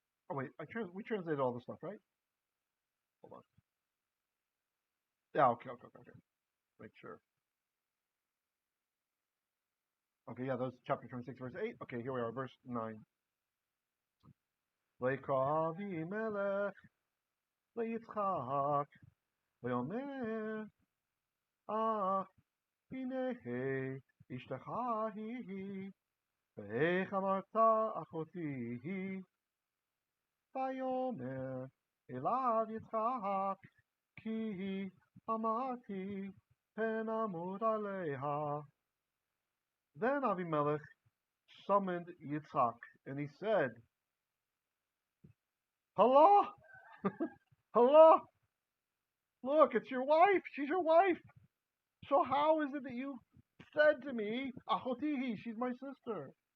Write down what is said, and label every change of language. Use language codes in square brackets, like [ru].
[en] Oh wait, we translated all the stuff, right? Hold on. Yeah, okay. Make sure. Okay, yeah, those chapter 26, verse 8. Okay, here we are, verse 9. [he] ויקרא אבימלך ליצחק ויאמר הנה אשתך היא ואיך אמרת אחותי היא ויאמר אליו יצחק כי אמרתי פן אמות עליה. [en] Then Avimelekh summoned Yitzhak, and he said, Hello? Hello? Look, it's your wife. She's your wife. So how is it that you said to me, achotiy, she's my sister?